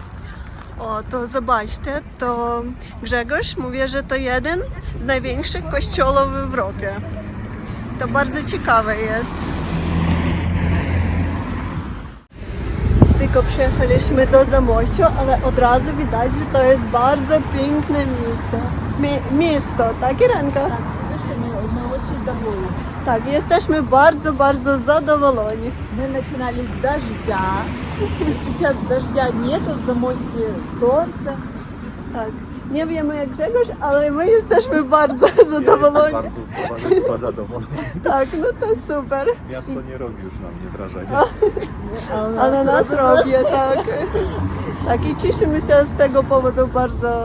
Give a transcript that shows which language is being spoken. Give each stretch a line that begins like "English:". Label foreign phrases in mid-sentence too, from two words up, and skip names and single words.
Polish: O, to zobaczcie, to Grzegorz mówi, że to jeden z największych kościołów w Europie. To bardzo ciekawe jest. Tylko przyjechaliśmy do Zamościu, ale od razu widać, że to jest bardzo piękne miejsce. Miasto, tak Irenka?
Russian: Так, слышишь, мы очень довольны.
Polish: Tak, jesteśmy bardzo, bardzo zadowoleni.
Russian: Мы начинали с дождя. Сейчас дождя нету, в Замосте солнце.
Polish: Tak, nie wiemy jak Grzegorz, ale my jesteśmy bardzo Ja jestem zadowoleni. bardzo zadowolony. Tak, no to super. Miasto nie robi już na mnie wrażenia. A na nas robi, tak. Tak, i cieszymy się z tego powodu bardzo